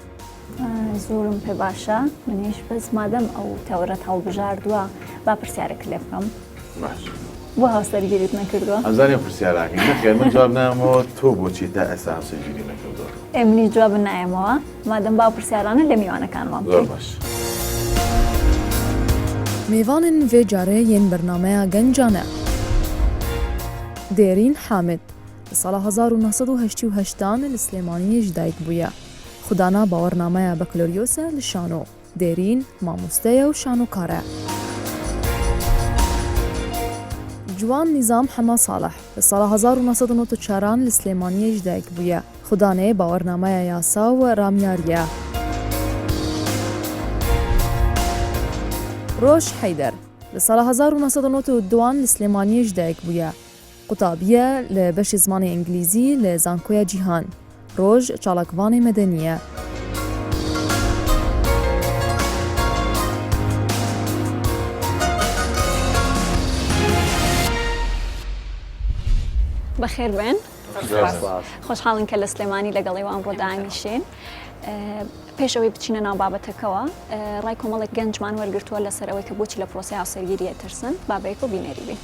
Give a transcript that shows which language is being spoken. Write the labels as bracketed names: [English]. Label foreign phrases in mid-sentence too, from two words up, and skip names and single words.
[Central Kurdish] زۆرم پێ باشە منیش بەس مادەم ئەو تەورەت هەڵبژاردووە با پرسیارێک لێ بکەم. باش. بۆ هاوسەرگیریت نەکردووە؟ ئەمزانێ پرسیاراکەین نەخێر من جواب نایەمەوە تۆ بۆچی تا ئێستا هاوسەرگیری نەکردووە؟ ئێمنی جوابن نایەمەوە مادەم با پرسیارانە لە میوانەکانمان زۆر باش. [Kurdish] میوانن vê carê yên bernameya gencan e. Dêrîn Hamid li sala 1988 li Slêmaniyê ji dayîk bûye. Xwedana bawernameya Baccalaureose li Şano. Dêrîn mamoste ye û şanokar e. Ciwan Nîzam Hema Salih li sala 1994 li Slêmaniyê ji dayîk bûye. Xwedanê bawernameya yasa û ramyarî ye. Roj Heyder li sala 1992 li Slêmaniyê ji dayîk bûye. Qutabiye li beşê zimanê îngilîzî li Zankoya Cîhan. Roj çalakvanê medenî ye. [Central Kurdish] بەخێر بێن؟ خۆشحاڵین کە لە سلێمانی لەگەڵی ئەمڕۆ دانیشین. پێشەوەی بچینە ناو بابەتەکەوە ڕای کۆمەڵێک گەنجمان وەرگرتووە لەسەر ئەوەی کە بۆچی لە پرۆسی هاوسەرگیریە ترسن بابەیەک و بینەری بێ.